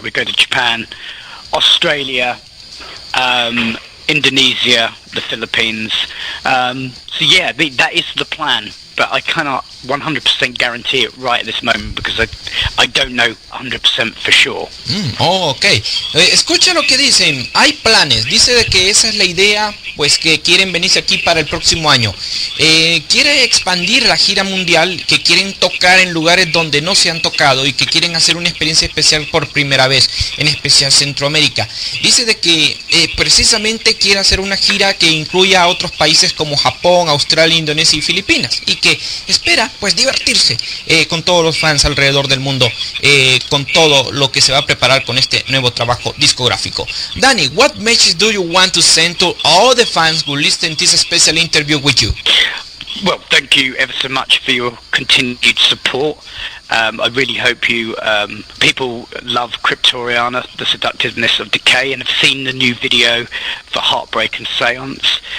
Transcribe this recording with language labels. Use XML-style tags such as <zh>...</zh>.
<en>We go to Japan, Australia, Indonesia, the Philippines. So yeah, that is the plan, but I cannot 100% guarantee it right at this moment because I don't know 100% for sure.</en> <es>Ok, escucha lo que dicen. Hay planes, dice de que esa es la idea, pues que quieren venirse aquí para el próximo año. Quiere expandir la gira mundial, que quieren tocar en lugares donde no se han tocado y que quieren hacer una experiencia especial por primera vez, en especial Centroamérica. Dice de que precisamente quiere hacer una gira que incluya a otros países como Japón, Australia, Indonesia y Filipinas, y que espera pues divertirse con todos los fans alrededor del mundo, con todo lo que se va a preparar con este nuevo trabajo discográfico.</es> <en>Dani, what message do you want to send to all the fans who listen to this special interview with you? Well, thank you ever so much for your continued support. I really hope people love Cryptoriana, the Seductiveness of Decay, and have seen the new video for Heartbreak and Seance.</en>